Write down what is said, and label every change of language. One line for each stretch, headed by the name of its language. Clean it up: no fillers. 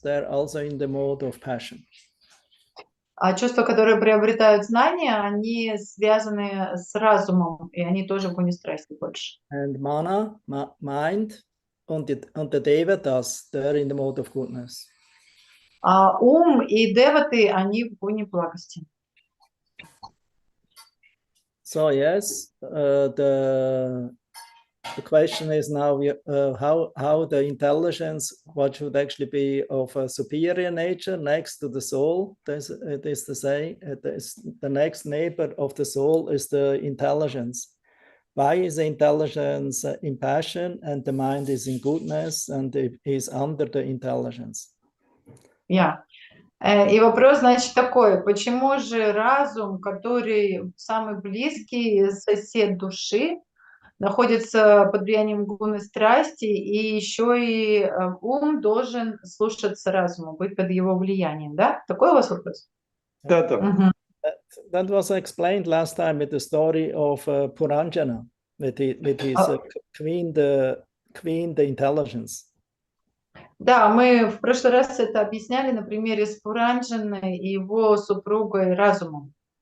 English: They're also in the mode of passion.
Russian: А чувства, которые приобретают знания, они связаны с разумом, и они тоже в гуне страсти больше.
English: And mana, mind, and the devatas, they're in the mode of goodness.
Russian: А ум и деваты, они в гуне благости.
English: So yes, the question is now how the intelligence, what should actually be of a superior nature next to the soul. It is to say, the next neighbor of the soul is the intelligence. Why is the intelligence in passion and the mind is in goodness and it is under the intelligence? Yeah.
Russian: И вопрос, значит, такой, почему же разум, который самый близкий сосед души, находится под влиянием гуны страсти, и еще и ум должен слушаться разуму, быть под его влиянием, да? Такой у вас вопрос? Да, да.
English: That was explained last time with the story of Puranjana, with his queen, the intelligence.
Russian: Да, мы в прошлый раз это объясняли на примере с Пуранджаной и его супругой разумом.